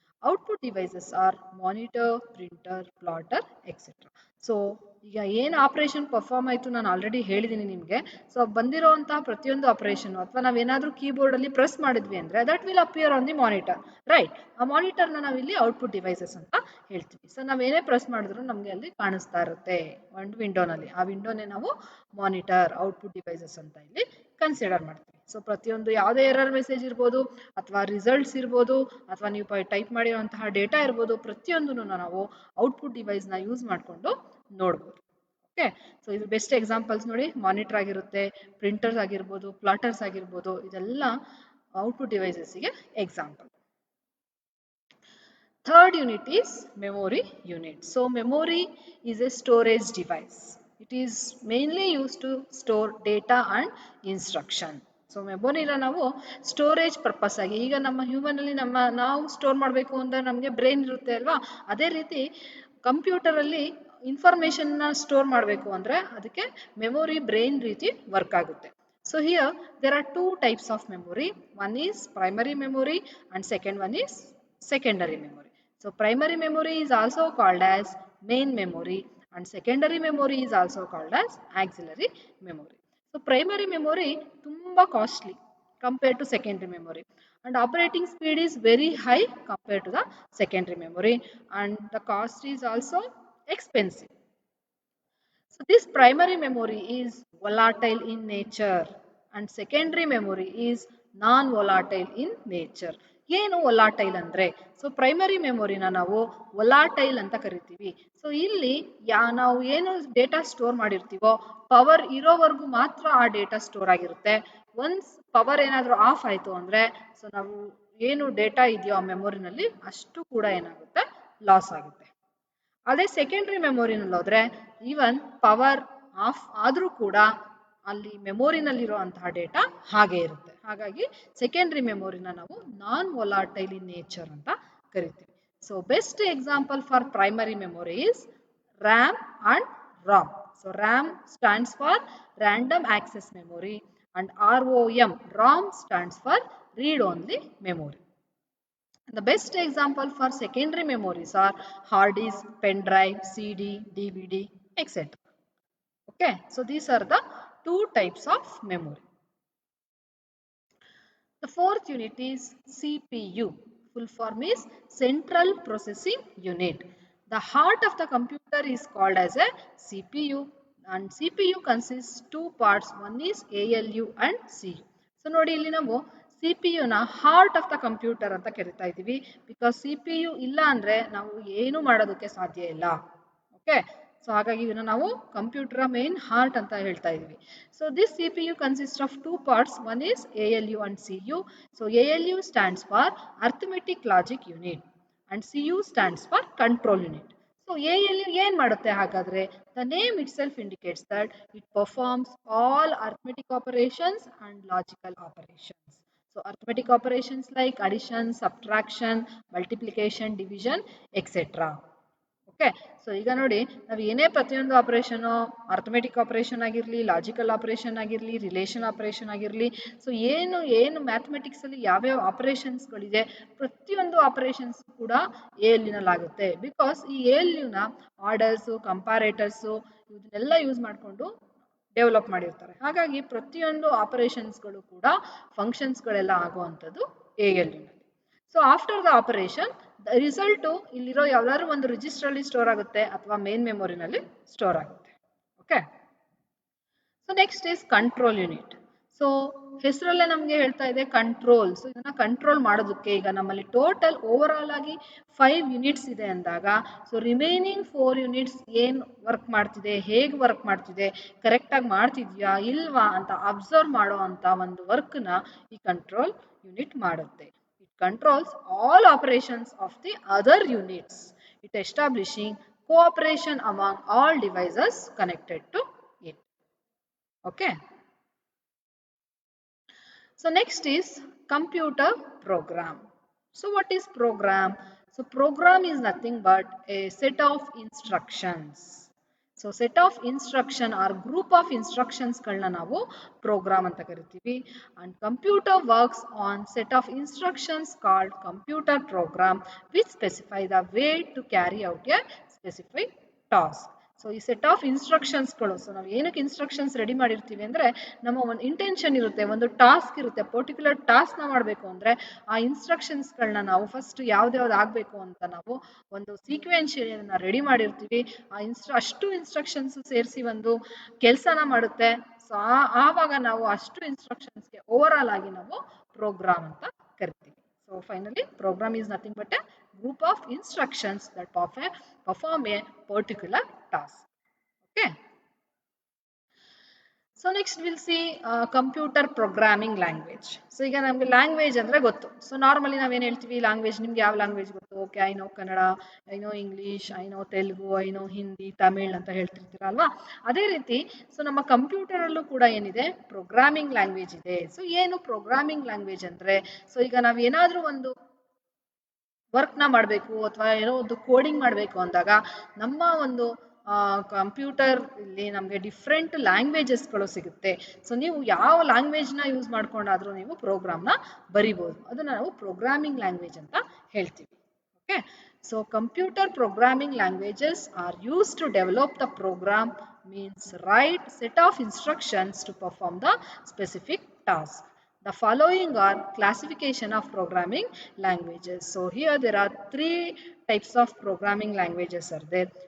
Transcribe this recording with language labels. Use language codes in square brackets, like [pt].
[en] Output devices are monitor, printer, plotter, etc. [kn] So ಈಗ ಏನು operation perform ಆಯಿತು ನಾನು ಆಲ್ರೆಡಿ ಹೇಳಿದ್ದೀನಿ ನಿಮಗೆ. ಸೊ ಬಂದಿರೋಂತಹ ಪ್ರತಿಯೊಂದು ಆಪರೇಷನ್ ಅಥವಾ ನಾವೇನಾದ್ರೂ ಕೀಬೋರ್ಡ್ ಅಲ್ಲಿ ಪ್ರೆಸ್ ಮಾಡಿದ್ವಿ ಅಂದ್ರೆ [en] That will appear on the monitor, right? [kn] ಆ ಮಾನಿಟರ್ನ ನಾವಿಲ್ಲಿ ಔಟ್ಪುಟ್ ಡಿವೈಸಸ್ ಅಂತ ಹೇಳ್ತೀವಿ. ಸೊ ನಾವೇನೇ ಪ್ರೆಸ್ ಮಾಡಿದ್ರು ನಮಗೆ ಅಲ್ಲಿ ಕಾಣಿಸ್ತಾ ಇರುತ್ತೆ ಒಂದು ವಿಂಡೋನಲ್ಲಿ. ಆ ವಿಂಡೋನೇ ನಾವು ಮಾನಿಟರ್, ಔಟ್ಪುಟ್ ಡಿವೈಸಸ್ ಅಂತ ಇಲ್ಲಿ ಕನ್ಸಿಡರ್ ಮಾಡ್ತೀವಿ. ಸೊ ಪ್ರತಿಯೊಂದು ಯಾವುದೇ ಎರರ್ ಮೆಸೇಜ್ ಇರ್ಬೋದು ಅಥವಾ ರಿಸಲ್ಟ್ಸ್ ಇರ್ಬೋದು ಅಥವಾ ನೀವು ಟೈಪ್ ಮಾಡಿರುವಂತಹ ಡೇಟಾ ಇರ್ಬೋದು, ಪ್ರತಿಯೊಂದನ್ನು ನಾವು ಔಟ್ಪುಟ್ ಡಿವೈಸ್ನ ಯೂಸ್ ಮಾಡಿಕೊಂಡು ನೋಡ್ಬೋದು. ಓಕೆ, ಸೊ ಇದು ಬೆಸ್ಟ್ ಎಕ್ಸಾಂಪಲ್ಸ್ ನೋಡಿ, ಮಾನಿಟರ್ ಆಗಿರುತ್ತೆ, ಪ್ರಿಂಟರ್ಸ್ ಆಗಿರ್ಬೋದು, ಪ್ಲಾಟರ್ಸ್ ಆಗಿರ್ಬೋದು, ಇದೆಲ್ಲ output ಡಿವೈಸಸ್ಗೆ example. [en] Third unit is memory unit. So memory is a storage device. It is mainly used to store data and instruction. [kn] So ಮೆಮೊರಿನ ನಾವು storage purpose ಆಗಿ, ಈಗ ನಮ್ಮ ಹ್ಯೂಮನ್ ಅಲ್ಲಿ ನಾವು ಸ್ಟೋರ್ ಮಾಡಬೇಕು ಅಂದ್ರೆ ನಮಗೆ ಬ್ರೈನ್ ಇರುತ್ತೆ ಅಲ್ವಾ, ಅದೇ ರೀತಿ ಕಂಪ್ಯೂಟರ್ ಅಲ್ಲಿ ಇನ್ಫಾರ್ಮೇಶನ್ ನ ಸ್ಟೋರ್ ಮಾಡಬೇಕು ಅಂದ್ರೆ ಅದಕ್ಕೆ ಮೆಮೊರಿ ಬ್ರೈನ್ ರೀತಿ ವರ್ಕ್ ಆಗುತ್ತೆ. [en] So here there are two types of memory. One is primary memory and second one is secondary memory. So primary memory is also called as main memory and secondary memory is also called as auxiliary memory. So primary memory [kn] tumba [en] costly compared to secondary memory, and operating speed is very high compared to the secondary memory, and the cost is also expensive. So this primary memory is volatile in nature and secondary memory is non-volatile in nature. [kn] ಏನು volatile ಅಂದ್ರೆ, so primary ಮೆಮೊರಿನ ನಾವು volatile ಅಂತ ಕರಿತೀವಿ. So ಇಲ್ಲಿ ನಾವು ಏನು data store ಮಾಡಿರ್ತೀವೋ power ಇರೋವರೆಗೂ ಮಾತ್ರ ಆ ಡೇಟಾ ಸ್ಟೋರ್ ಆಗಿರುತ್ತೆ. ಒನ್ಸ್ ಪವರ್ ಏನಾದರೂ ಆಫ್ ಆಯಿತು ಅಂದರೆ, ಸೊ ನಾವು ಏನು ಡೇಟಾ ಇದೆಯೋ ಆ ಮೆಮೊರಿನಲ್ಲಿ ಅಷ್ಟು ಕೂಡ ಏನಾಗುತ್ತೆ, ಲಾಸ್ ಆಗುತ್ತೆ. ಅದೇ ಸೆಕೆಂಡ್ರಿ ಮೆಮೊರಿನಲ್ಲಿ ಹೋದ್ರೆ ಈವನ್ ಪವರ್ ಆಫ್ ಆದರೂ ಕೂಡ ಅಲ್ಲಿ ಮೆಮೊರಿನಲ್ಲಿರುವಂತಹ ಡೇಟಾ ಹಾಗೆ ಇರುತ್ತೆ. ಹಾಗಾಗಿ ಸೆಕೆಂಡ್ರಿ ಮೆಮೊರಿನ ನಾವು [en] non volatile in nature [kn] ಅಂತ ಕರಿತೀವಿ. [en] So best example for primary memory is RAM and ROM. So RAM stands for random access memory and ROM stands for read only memory. The best example for secondary memories are hard disk, pen drive, CD, DVD, etc. Okay, so these are the two types of memory. The fourth unit is CPU. Full form is Central Processing Unit. The heart of the computer is called as a CPU, and CPU consists two parts. One is ALU and CU. [kn] So ನೋಡಿ ಇಲ್ಲಿ ನಾವು CPU ನ [en] heart of the computer [kn] ಅಂತ ಕರಿತಾ ಇದ್ದೀವಿ, because CPU ಇಲ್ಲ ಅಂದ್ರೆ ನಾವು ಏನು ಮಾಡೋದಕ್ಕೆ ಸಾಧ್ಯ ಇಲ್ಲ. ಓಕೆ, ಸೊ ಹಾಗಾಗಿ ಇದನ್ನ ನಾವು ಕಂಪ್ಯೂಟರ್ ಮೇನ್ ಹಾರ್ಟ್ ಅಂತ ಹೇಳ್ತಾ ಇದೀವಿ. So [en] This CPU consists of two parts. One is ALU and CU. So ALU stands for Arithmetic Logic Unit and CU stands for Control Unit. [kn] So ALU ಏನ್ ಮಾಡುತ್ತೆ ಹಾಗಾದ್ರೆ? [en] The name itself indicates that it performs all arithmetic operations and logical operations. So arithmetic operations like addition, subtraction, multiplication, division, etc. [kn] Okay, so ಈಗ ನೋಡಿ ನಾವು ಏನೇ ಪ್ರತಿಯೊಂದು operation, arithmetic operation ಆಗಿರಲಿ, logical operation ಆಗಿರಲಿ, ರಿಲೇಷನ್ ಆಪರೇಷನ್ ಆಗಿರಲಿ, so ಏನು mathematics ಅಲ್ಲಿ ಯಾವ್ಯಾವ ಆಪರೇಷನ್ಸ್ಗಳಿದೆ ಪ್ರತಿಯೊಂದು ಆಪರೇಷನ್ಸ್ ಕೂಡ ALU ಆಗುತ್ತೆ. ಬಿಕಾಸ್ ಈ ALU ಆರ್ಡರ್ಸು, ಕಂಪಾರೇಟರ್ಸು ಇದನ್ನೆಲ್ಲ ಯೂಸ್ ಮಾಡಿಕೊಂಡು ಡೆವಲಪ್ ಮಾಡಿರ್ತಾರೆ. ಹಾಗಾಗಿ ಪ್ರತಿಯೊಂದು ಆಪರೇಷನ್ಸ್ಗಳು ಕೂಡ ಫಂಕ್ಷನ್ಸ್ಗಳೆಲ್ಲ ಆಗುವಂಥದ್ದು ALU. So after the operation result ಇಲ್ಲಿರೋ ಯಾವ್ದಾದ್ರು ಒಂದು ರಿಜಿಸ್ಟರ್ ಅಲ್ಲಿ ಸ್ಟೋರ್ ಆಗುತ್ತೆ ಅಥವಾ ಮೇನ್ ಮೆಮೊರಿನಲ್ಲಿ ಸ್ಟೋರ್ ಆಗುತ್ತೆ. [en] Okay, so next is control unit. [kn] So ಹೆಸರಲ್ಲೇ ನಮಗೆ ಹೇಳ್ತಾ ಇದೆ ಕಂಟ್ರೋಲ್. ಸೊ ಇದನ್ನ ಕಂಟ್ರೋಲ್ ಮಾಡೋದಕ್ಕೆ ಈಗ ನಮ್ಮಲ್ಲಿ ಟೋಟಲ್ ಓವರ್ ಆಲ್ ಆಗಿ 5 ಯೂನಿಟ್ಸ್ ಇದೆ ಅಂದಾಗ, ಸೊ ರಿಮೈನಿಂಗ್ 4 ಯೂನಿಟ್ಸ್ ಏನ್ ವರ್ಕ್ ಮಾಡ್ತಿದೆ, ಹೇಗೆ ವರ್ಕ್ ಮಾಡ್ತಿದೆ, ಕರೆಕ್ಟ್ ಆಗಿ ಮಾಡ್ತಿದ್ಯಾ ಇಲ್ವಾ ಅಂತ ಅಬ್ಸರ್ವ್ ಮಾಡೋ ಅಂತ ಒಂದು ವರ್ಕ್ ನ ಈ ಕಂಟ್ರೋಲ್ ಯೂನಿಟ್ ಮಾಡುತ್ತೆ. [en] Controls all operations of the other units. It establishing cooperation among all devices connected to it. Okay. So next is computer program. So what is program? So program is nothing but a set of instructions. [kn] So set of instruction R group of ಇನ್ಸ್ಟ್ರಕ್ಷನ್ಸ್ಗಳನ್ನ ನಾವು program ಅಂತ ಕರಿತೀವಿ. [en] And computer works on set of instructions called computer program which specify the way to carry out a specific task. [kn] So ಈ set of ಇನ್ಸ್ಟ್ರಕ್ಷನ್ಸ್ಗಳು, so ನಾವು ಏನಕ್ಕೆ instructions ready ಮಾಡಿರ್ತೀವಿ ಅಂದರೆ ನಮ್ಮ ಒಂದು ಇಂಟೆನ್ಷನ್ ಇರುತ್ತೆ, ಒಂದು ಟಾಸ್ಕ್ ಇರುತ್ತೆ, ಪರ್ಟಿಕ್ಯುಲರ್ ಟಾಸ್ಕ್ನ ಮಾಡಬೇಕು ಅಂದರೆ ಆ ಇನ್ಸ್ಟ್ರಕ್ಷನ್ಸ್ಗಳನ್ನ ನಾವು ಫಸ್ಟ್ ಯಾವ್ದ್ಯಾವ್ದು ಆಗಬೇಕು ಅಂತ ನಾವು ಒಂದು ಸೀಕ್ವೆನ್ಷಿಯಲ್ನ ರೆಡಿ ಮಾಡಿರ್ತೀವಿ. ಅಷ್ಟು ಇನ್ಸ್ಟ್ರಕ್ಷನ್ಸ್ ಸೇರಿಸಿ ಒಂದು ಕೆಲಸನ ಮಾಡುತ್ತೆ. ಸೊ ಆವಾಗ ನಾವು ಅಷ್ಟು ಇನ್ಸ್ಟ್ರಕ್ಷನ್ಸ್ಗೆ ಓವರ್ ಆಲ್ ಆಗಿ ನಾವು ಪ್ರೋಗ್ರಾಮ್ ಅಂತ ಕರಿತೀವಿ. [en] So finally program is nothing but a group of instructions that perform a particular task. Okay. So next will see computer programming language. [kn] So ಈಗ ನಮಗೆ ಲ್ಯಾಂಗ್ವೇಜ್ ಅಂದರೆ ಗೊತ್ತು. ಸೊ ನಾರ್ಮಲಿ ನಾವೇನು ಹೇಳ್ತೀವಿ ಲ್ಯಾಂಗ್ವೇಜ್, ನಿಮ್ಗೆ ಯಾವ ಲ್ಯಾಂಗ್ವೇಜ್ ಗೊತ್ತು? [en] okay, I know Kannada, I know English, I know Telugu, I know Hindi, Tamil [kn] ಅಂತ ಹೇಳ್ತಿರ್ತೀರ ಅಲ್ವಾ? ಅದೇ ರೀತಿ ಸೊ ನಮ್ಮ ಕಂಪ್ಯೂಟರಲ್ಲೂ ಕೂಡ ಏನಿದೆ, ಪ್ರೋಗ್ರಾಮಿಂಗ್ ಲ್ಯಾಂಗ್ವೇಜ್ ಇದೆ. ಸೊ ಏನು ಪ್ರೋಗ್ರಾಮಿಂಗ್ ಲ್ಯಾಂಗ್ವೇಜ್ ಅಂದರೆ, ಸೊ ಈಗ ನಾವು ಏನಾದರೂ ಒಂದು ವರ್ಕ್ನ ಮಾಡಬೇಕು ಅಥವಾ ಏನೋ ಒಂದು ಕೋಡಿಂಗ್ ಮಾಡಬೇಕು ಅಂದಾಗ ನಮ್ಮ ಒಂದು ಕಂಪ್ಯೂಟರ್ ಇಲ್ಲಿ ನಮಗೆ ಡಿಫ್ರೆಂಟ್ ಲ್ಯಾಂಗ್ವೇಜಸ್ಗಳು ಸಿಗುತ್ತೆ. ಸೊ ನೀವು ಯಾವ ಲ್ಯಾಂಗ್ವೇಜ್ನ ಯೂಸ್ ಮಾಡ್ಕೊಂಡಾದರೂ ನೀವು ಪ್ರೋಗ್ರಾಮ್ನ ಬರಿಬೋದು. ಅದನ್ನು ನಾವು ಪ್ರೋಗ್ರಾಮಿಂಗ್ ಲ್ಯಾಂಗ್ವೇಜ್ ಅಂತ ಹೇಳ್ತೀವಿ. [en] Okay, so computer programming languages are used to develop the program, means write set of instructions to perform the specific task. The following are classification of programming languages. So here there are three types of programming languages are there.